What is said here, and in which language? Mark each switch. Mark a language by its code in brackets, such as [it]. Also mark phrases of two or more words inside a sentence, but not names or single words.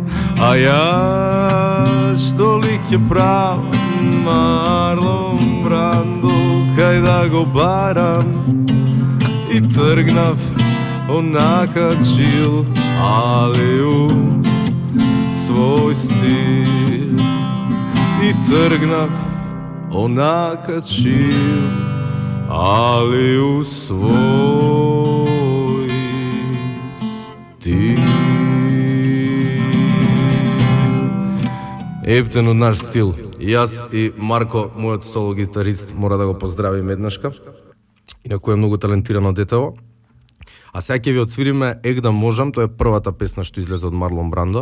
[mk] А ја што ли ке правам, Марлон Брандо, кај да го барам. И тргнав онака чил алеу, свој стил. И тргнав onaка чил, [sr] ali u svoj стил. [mk] Ептен од наш стил. Јас и Марко, мојот соло гитарист, мора да го поздравим еднашка. Инаку е многу талентирано детево. А сега ќе ви отсвириме Ег да можам, тоа е првата песна што излезе од Марлон Брандо.